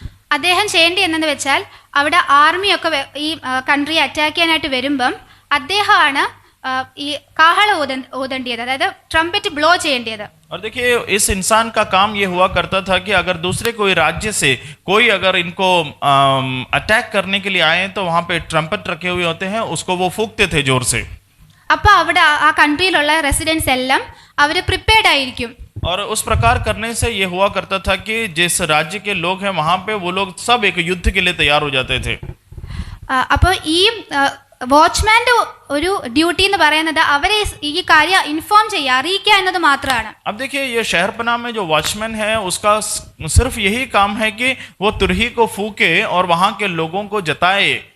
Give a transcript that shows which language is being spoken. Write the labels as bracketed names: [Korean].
[Malayalam] അദ്ദേഹം ചെയ്യേണ്ടി എന്നു വെച്ചാൽ അവിടെ ആർമിയൊക്കെ ഈ കൺട്രിയെ അറ്റാക്ക് ചെയ്യാനായിട്ട് വരുമ്പം അദ്ദേഹമാണ് ഈ കാഹള ഊതേണ്ടിയത്, അതായത് ട്രംപറ്റ് ബ്ലോ ചെയ്യേണ്ടത്. [Hindi] और देखिए, इस इंसान का काम ये हुआ करता था कि अगर दूसरे कोई राज्य से कोई अगर इनको अटैक करने के लिए आए तो वहाँ पे ट्रम्पट रखे हुए होते हैं, उसको वो फूंकते थे जोर से. [Malayalam] അപ്പോൾ അവിടെ ആ കൺട്രിയിലുള്ള റെസിഡൻസ് എല്ലാം അവർ പ്രിപ്പയർഡ് ആയിരിക്കും. [Hindi] और उस प्रकार करने से ये हुआ करता था कि जिस राज्य के लोग हैं वहाँ पे वो लोग सब एक युद्ध के लिए तैयार हो जाते थे. [Malayalam] അപ്പോൾ ഈ വാച്ച്മാന്റെ ഒരു ഡ്യൂട്ടി എന്ന് പറയുന്നത് അവരെ ഈ കാര്യം ഇൻഫോം ചെയ്യുക, അറിയിക്കുക എന്നത് മാത്രമാണ്. [Hindi] अब देखिए, ये शहरपनाह में जो वॉचमैन है उसका सिर्फ यही काम है कि वो तुरही को फूके और वहाँ के लोगों को जताए.